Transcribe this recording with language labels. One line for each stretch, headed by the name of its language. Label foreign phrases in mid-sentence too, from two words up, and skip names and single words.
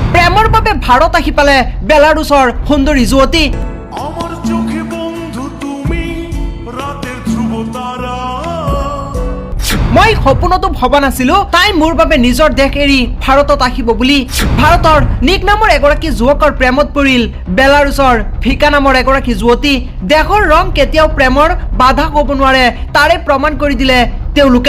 Assamese: প্ৰেমৰ বাবে ভাৰত আহি পালে বেলাৰুছৰ সুন্দৰী যুৱতী।
Bangla: আমার চোখে বন্ধু তুমি রাতের ধ্রুব তারা।
Assamese: মই সপোনতো ভবা নাছিলো তাই মোৰ বাবে নিজৰ দেশ এৰি ভাৰতত আহিব বুলি। ভাৰতৰ নিক নামৰ এগৰাকী যুৱকৰ প্ৰেমত পৰিল বেলাৰুছৰ ভিকা নামৰ এগৰাকী যুৱতী। দেশৰ ৰং কেতিয়াও প্ৰেমৰ বাধা হ'ব নোৱাৰে তাৰে প্ৰমাণ কৰি দিলে তেওঁলোকে।